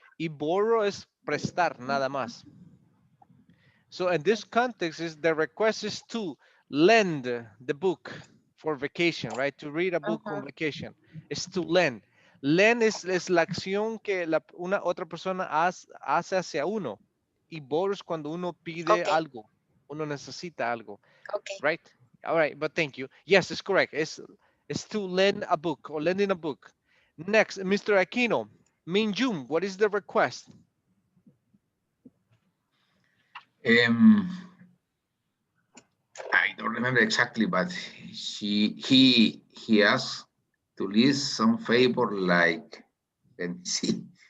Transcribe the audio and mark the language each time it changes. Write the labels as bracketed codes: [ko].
[es] Y borrow es prestar, nada más. [en] So in this context, is the request is to lend the book for vacation, right? To read a book on Mhm. vacation. It's to lend. [es] Lend es la acción que una otra persona hace hacia uno. Y borrow es cuando uno pide algo. Uno necesita algo, [en] okay. right? All right, but thank you. Yes, it's correct. It's to lend a book or lending a book. Next, Mr. Aquino. Minjum, what is the request? Um, I don't remember exactly, but he asked to list some favor like, let me see.